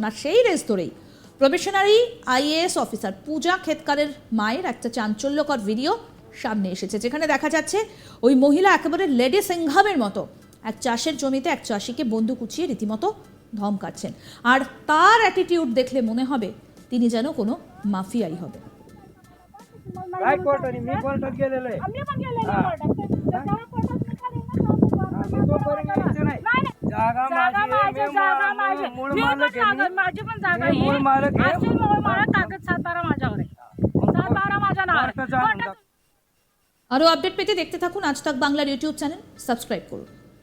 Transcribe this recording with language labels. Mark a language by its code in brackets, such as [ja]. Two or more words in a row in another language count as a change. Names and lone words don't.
[bn] আর সেই রেস ধরেই [en] probationary IAS officer [bn] পূজা খেতকারের মায়ের একটা চাঞ্চল্যকর ভিডিও সামনে এসেছে, যেখানে দেখা যাচ্ছে ওই মহিলা একেবারে লেডি সিংহামের মতো এক চাষের জমিতে এক চাষিকে বন্দুক উঁচিয়ে রীতিমতো ধমকাচ্ছেন। আর তার অ্যাটিটিউড দেখলে মনে হবে তিনি যেন কোনো মাফিয়াই হবে। [mr] काय कोर्टाने मी कोर्टात गेलेलो आहे. मी पण गेलेले कोर्टात त्याच्यावर कोर्टात निकाल येईल तोपर्यंत यायचं नाही. जागा जागा माझी आहे, जागा मी माझी मूळ मी पण मालक आहे. कागद माझी पण जागा मी मूळ मालक आहे. असेल मूळ मालक कागद 7-12 माझ्यावर आहे 7-12 माझ्या नावावर कोर्टाचा आणून कोर्टात [bn] আরও আপডেট পেতে দেখতে থাকুন আজ তাক বাংলার ইউটিউব চ্যানেল, সাবস্ক্রাইব করুন।